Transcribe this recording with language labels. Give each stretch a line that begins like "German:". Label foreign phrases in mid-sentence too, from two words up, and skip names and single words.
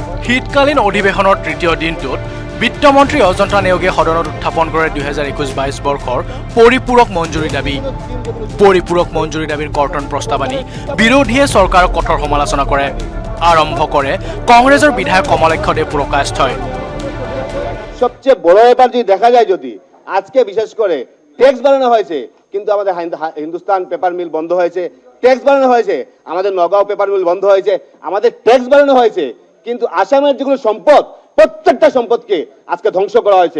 Assamese: শীতকালীন অধিৱেশনৰ তৃতীয় দিনটোত বিত্তমন্ত্ৰী অজন্তা নেওগে সদনত উত্থাপন কৰে 2021-22 বৰ্ষৰ পৰিপূৰক মঞ্জুৰী দাবী। পৰিপূৰক মঞ্জুৰী দাবীৰ কৰ্তন প্ৰস্তাৱ আনি বিৰোধীয়ে চৰকাৰক কঠোৰ সমালোচনা কৰে। আৰম্ভ কৰে কংগ্ৰেছৰ বিধায়ক কমলাক্ষ দেৱ পুৰকায়স্থই।
Bangla: সবচেয়ে বড় ব্যাপার যদি দেখা যায়, যদি আজকে বিশেষ করে ট্যাক্স বাড়ানো হয়েছে, কিন্তু আমাদের হিন্দুস্তান
English: paper mill
Bangla: বন্ধ হয়েছে, ট্যাক্স বাড়ানো হয়েছে, আমাদের নগাঁও
English: paper mill
Bangla: বন্ধ হয়েছে, আমাদের ট্যাক্স বাড়ানো হয়েছে, কিন্তু আসামের যেগুলো সম্পদ, প্রত্যেকটা সম্পদকে আজকে ধ্বংস করা হয়েছে।